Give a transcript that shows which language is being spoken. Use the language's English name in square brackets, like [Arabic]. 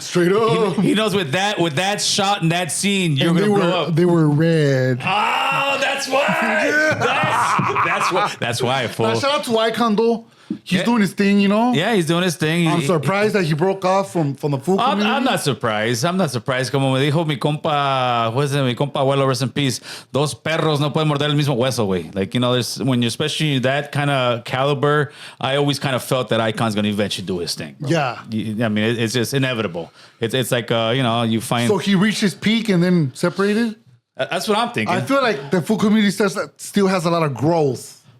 [English] Straight up. He knows with that shot and that scene, you're going to blow up. They were red. Oh, that's why. That's why, fool. Now, shout out to Icon, though. He's doing his thing, you know? Yeah, he's doing his thing. I'm surprised that he broke off from the food community. I'm not surprised. [Spanish] Como me dijo mi compa, mi compa abuelo, [English] rest in peace, [Spanish] dos perros no pueden morder el mismo hueso, güey. [English] Like, you know, there's when you're especially that kind of caliber, I always kind of felt that Icon's going to eventually do his thing. Bro. Yeah. I mean, it's just inevitable. It's like, you know, you find... So he reached his peak and then separated? That's what I'm thinking. I feel like the food community still has a lot of growth.